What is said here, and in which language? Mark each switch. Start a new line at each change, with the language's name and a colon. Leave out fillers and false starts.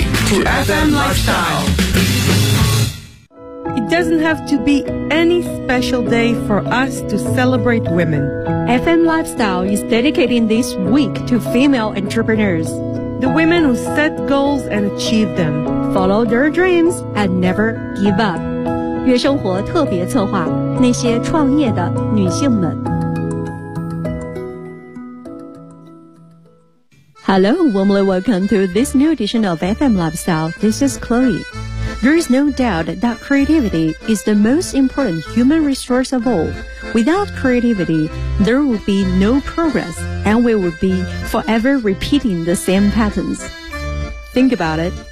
English: to FM Lifestyle. It doesn't have to be any special day for us to celebrate women. FM Lifestyle is dedicating this week to female entrepreneurs. The women who set goals and achieve them. Follow their dreams and never give up.
Chinese: 月生活特别策划那些创业的女性们。
English: Hello, warmly welcome to this new edition of FM Lifestyle. This is Chloe. There is no doubt that creativity is the most important human resource of all. Without creativity, there will be no progress, and we will be forever repeating the same patterns. Think about it.